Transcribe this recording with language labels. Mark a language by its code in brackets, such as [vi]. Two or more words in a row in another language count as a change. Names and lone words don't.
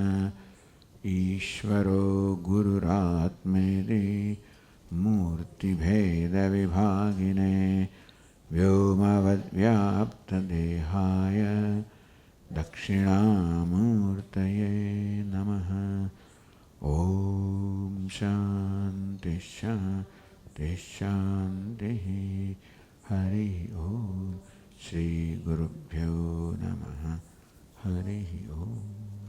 [sa] ईश्वरो गुरुरात्मेति मूर्तिभेदविभागिने व्योमवद्व्याप्तदेहाय दक्षिणामूर्तये नमः. ओम शान्ति शान्ति शान्तिः हरिः ओम। श्री गुरुभ्यो नमः। हरिः ओम।